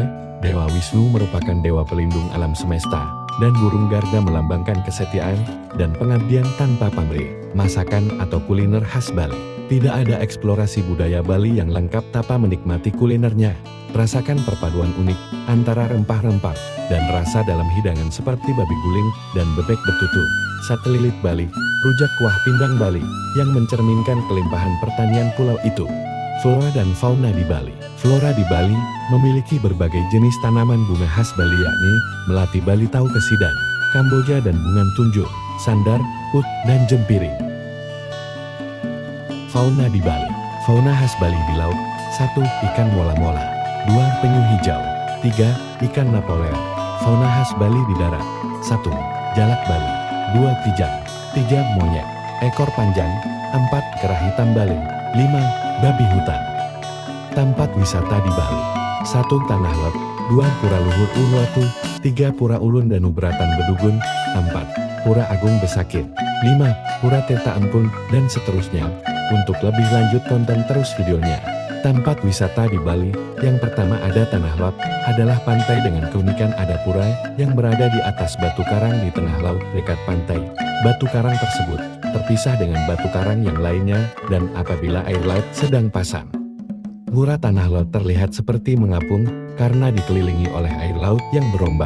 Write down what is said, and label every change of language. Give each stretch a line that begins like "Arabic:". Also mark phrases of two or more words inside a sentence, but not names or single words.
Indonesian: Dewa Wisnu merupakan dewa pelindung alam semesta, dan burung Garuda melambangkan kesetiaan dan pengabdian tanpa pamrih. Masakan atau kuliner khas Bali. Tidak ada eksplorasi budaya Bali yang lengkap tanpa menikmati kulinernya. Rasakan perpaduan unik antara rempah-rempah dan rasa dalam hidangan seperti babi guling dan bebek betutu. Sate lilit Bali, rujak kuah pindang Bali, yang mencerminkan kelimpahan pertanian pulau itu. Flora dan fauna di Bali. Flora di Bali memiliki berbagai jenis tanaman bunga khas Bali, yakni melati Bali, tau kesidan, kamboja dan bunga tunjung, sandar, ut, dan jempiring. Fauna di Bali. Fauna khas Bali di laut. 1. Ikan mola-mola. 2. Penyu hijau. 3. Ikan Napoleon. Fauna khas Bali di darat. 1. Jalak Bali. 2. Kijang. 3. Monyet ekor panjang. 4. Kerah hitam Bali. 5. Babi hutan. Tempat wisata di Bali. 1. Tanah Lot. 2. Pura Luhur Uluwatu. 3. Pura Ulun dan Ubratan Bedugun. 4. Pura Agung Besakih. 5. Pura Tirta Empun, dan seterusnya. Untuk lebih lanjut tonton terus videonya. Tempat wisata di Bali. Yang pertama ada Tanah Lot, adalah pantai dengan keunikan ada pura yang berada di atas batu karang di tengah laut dekat pantai. Batu karang tersebut terpisah dengan batu karang yang lainnya, dan apabila air laut sedang pasang, pura Tanah Lot terlihat seperti mengapung karena dikelilingi oleh air laut yang berombak.